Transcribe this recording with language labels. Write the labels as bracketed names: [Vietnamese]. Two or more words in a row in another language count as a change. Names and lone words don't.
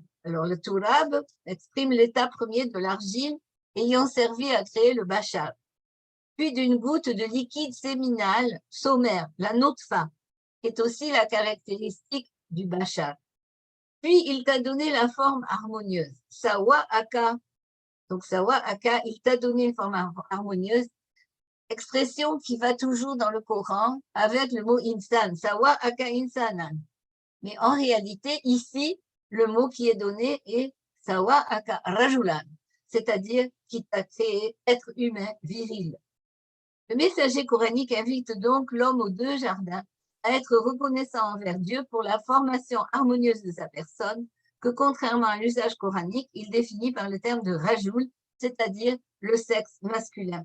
[French] Alors le Turab exprime l'état premier de l'argile ayant servi à créer le bachar, puis d'une goutte de liquide séminal sommaire, la nutfa, qui est aussi la caractéristique du bachar. Puis il t'a donné la forme harmonieuse, [Arabic] سواك. [French] Donc [Arabic] سواك, [French] il t'a donné une forme harmonieuse, expression qui va toujours dans le Coran avec le mot insan, [Arabic] سواك إنسانا. [French] Mais en réalité, ici, le mot qui est donné est [Arabic] سواك رجلا, [French] c'est-à-dire qui t'a créé être humain viril. Le messager coranique invite donc l'homme aux deux jardins à être reconnaissant envers Dieu pour la formation harmonieuse de sa personne, que contrairement à l'usage coranique, il définit par le terme de rajoul, c'est-à-dire le sexe masculin.